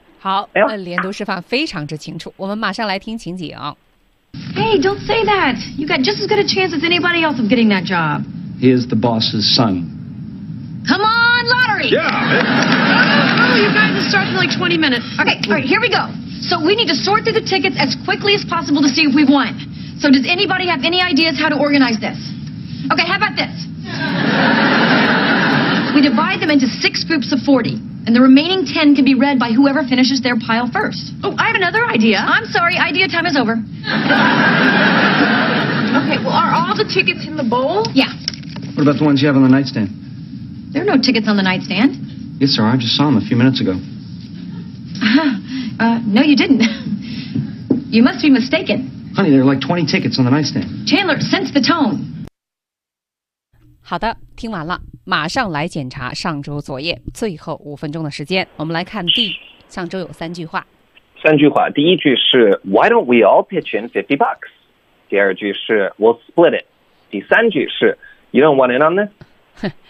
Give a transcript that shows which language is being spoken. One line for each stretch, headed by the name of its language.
Chinese: 好，连读示范非常之清楚。我们马上来听情景。
English: Hey, don't say that. You got just as good a chance as anybody else of getting that job. He is the boss's son. Come on, lottery! Yeah, man. You guys, it starts in like 20 minutes. Okay, all right, here we go. So we need to sort through the tickets as quickly as possible to see if we've won. So does anybody have any ideas how to organize this? Okay, how about this? We divide them into 6 groups of 40, and the remaining 10 can be read by whoever finishes their pile first. Oh, I have another idea. I'm sorry, idea time is over. Okay, well, are all the tickets in the bowl? Yeah. What about the ones you have on the nightstand? There are no tickets on the nightstand. Yes, sir. I just saw him a few minutes ago. No, you didn't. You must be mistaken. Honey, there are like 20 tickets on the nightstand. Chandler, sense the tone.
Chinese: 好的，听完了，马上来检查上周作业。最后五分钟的时间，我们来看上周有三句话。三句话，第一句是
English: Why don't we all pitch in 50 bucks?
Chinese: 第二句是
English: We'll split it.
Chinese: 第三句是
English: You don't want in on this?